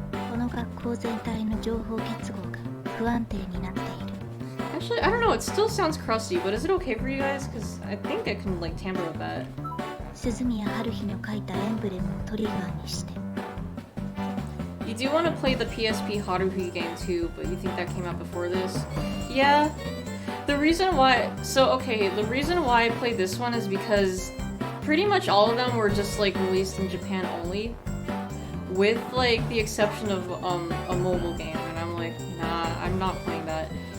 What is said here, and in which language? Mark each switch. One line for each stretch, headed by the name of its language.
Japanese: この学校全体の情報結合が不安定になっている。
English: Actually, I don't know. It still sounds crusty, but is it okay for you guys? Because I think I can like tamper with that.
Japanese: 鈴宮春日の書いたエンブレムをトリガーにして。
English: You do want to play the PSP Haruhi game too, but you think that came out before this? Yeah. The reason why... So, okay, the reason why I played this one is because pretty much all of them were just, like, released in Japan only. With, like, the exception of a mobile game. And I'm like, nah, I'm not playing that.